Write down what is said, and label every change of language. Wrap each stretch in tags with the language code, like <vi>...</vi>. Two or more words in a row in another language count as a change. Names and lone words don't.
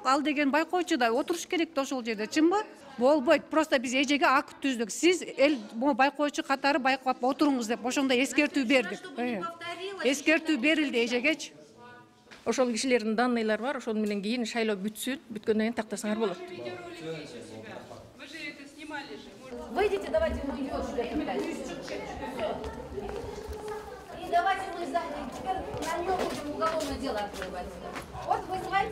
<ky>Ал деген байкоочу да отуруш керек да ошол жерде, чынбы? Болбойт. Просто биз эжеге акт түздүк. Сиз байкоочу катары байкап отуруңуз деп ошондой эскертүү бердик. Эскертүү берилди эжегечи. Ошол кишилердин данныйлары бар, ошол менен кийин шайлоо бүтсүн, бүткөндөн кийин тактасаңар болот.</ky> <ru>Выйдите, давайте мы ее сюда. И давайте мы теперь на нее будем уголовное дело открывать. Вот вы</ru>